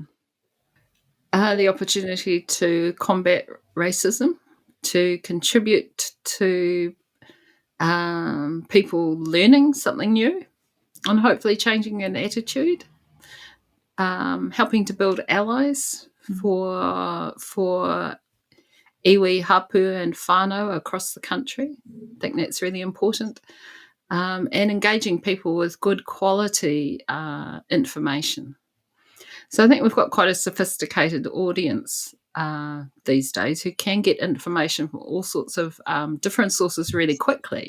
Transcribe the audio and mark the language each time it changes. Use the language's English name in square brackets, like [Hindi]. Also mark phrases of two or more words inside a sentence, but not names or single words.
[English] The opportunity to combat racism, to contribute to people learning something new and hopefully changing an attitude, helping to build allies for [Māori] iwi, hapu and whānau [English] across the country. I think that's really important. And engaging people with good quality information. So I think we've got quite a sophisticated audience these days who can get information from all sorts of different sources really quickly.